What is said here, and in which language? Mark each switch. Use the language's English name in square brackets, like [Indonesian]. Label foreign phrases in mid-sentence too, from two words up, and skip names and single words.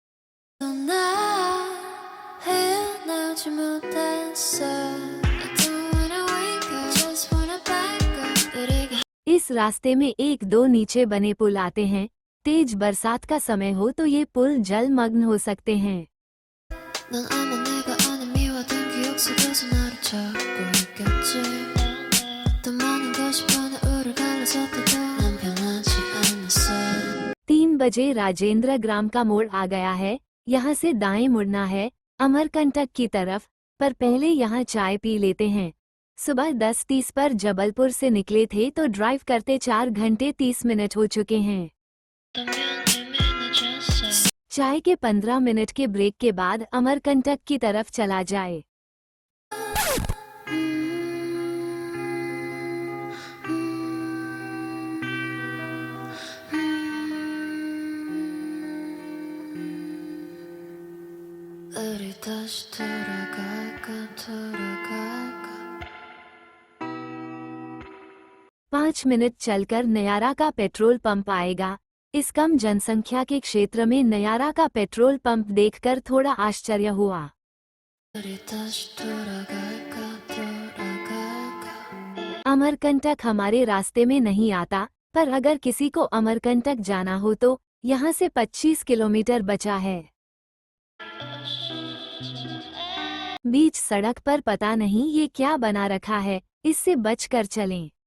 [Hindi] इस रास्ते में 1-2 नीचे बने पुल आते हैं। तेज बरसात का समय हो तो ये पुल जलमग्न हो सकते हैं। [Korean] 속에서 나를 찾고 있겠지. 더 많은 것이 변화를 갈라서 때도 난 변하지 않았어. [Hindi] 3 बजे राजेंद्र ग्राम का मोड़ आ गया है। यहाँ से दाएं मुड़ना है अमरकंटक की तरफ, पर पहले यहाँ चाय पी लेते हैं। सुबह 10:30 पर जबलपुर से निकले थे तो ड्राइव करते 4 घंटे 30 मिनट हो चुके हैं। चाय के 15 मिनट के ब्रेक के बाद अमरकंटक की तरफ चला जाए। [Korean] 우리 다시 돌아갈까 [Hindi] 5 मिनट चलकर नयारा का पेट्रोल पंप आएगा। इस कम जनसंख्या के क्षेत्र में नयारा का पेट्रोल पंप देखकर थोड़ा आश्चर्य हुआ। [Korean] 우리 다시 돌아갈까 [Hindi] अमरकंटक हमारे रास्ते में नहीं आता, पर अगर किसी को अमरकंटक जाना हो तो यहाँ से 25 किलोमीटर बचा है। बीच सड़क पर पता नहीं ये क्या बना रखा है, इससे बचकर चलें।